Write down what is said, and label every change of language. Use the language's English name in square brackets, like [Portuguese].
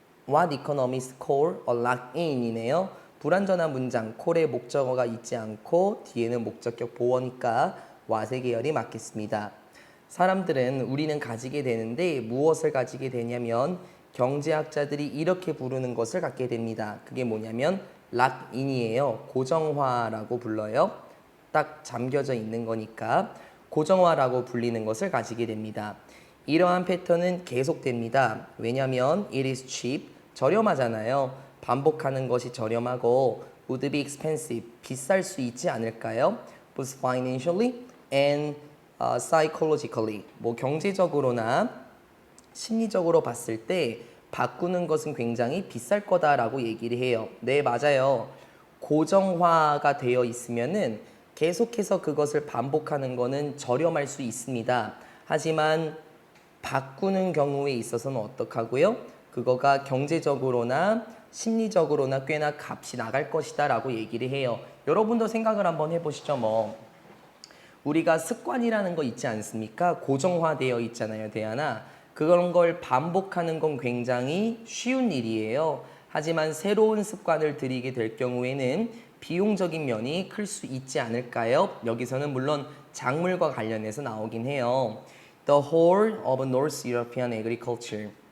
[English] What economists call a lock-in 이네요. [Korean] 불완전한 문장, 콜에 목적어가 있지 않고 뒤에는 목적격 보어니까 what의 계열이 맞겠습니다. 사람들은 우리는 가지게 되는데 무엇을 가지게 되냐면 경제학자들이 이렇게 부르는 것을 갖게 됩니다. 그게 뭐냐면 lock-in이에요. 고정화라고 불러요. 딱 잠겨져 있는 거니까 고정화라고 불리는 것을 가지게 됩니다. 이러한 패턴은 계속됩니다. 왜냐하면 [English] it is cheap, [Korean] 저렴하잖아요. 반복하는 것이 저렴하고 [English] would be expensive, [Korean] 비쌀 수 있지 않을까요? [English] both financially and psychologically, [Korean] 뭐 경제적으로나 심리적으로 봤을 때 바꾸는 것은 굉장히 비쌀 거다라고 얘기를 해요. 네, 맞아요. 고정화가 되어 있으면은 계속해서 그것을 반복하는 것은 저렴할 수 있습니다. 하지만 바꾸는 경우에 있어서는 어떡하고요? 그거가 경제적으로나 심리적으로나 꽤나 값이 나갈 것이다 라고 얘기를 해요. 여러분도 생각을 한번 해보시죠. 우리가 습관이라는 거 있지 않습니까? 고정화되어 있잖아요, 대안아. 그런 걸 반복하는 건 굉장히 쉬운 일이에요. 하지만 새로운 습관을 들이게 될 경우에는 비용적인 면이 클 수 있지 않을까요? 여기서는 물론 작물과 관련해서 나오긴 해요. [English] The whole of North European agriculture.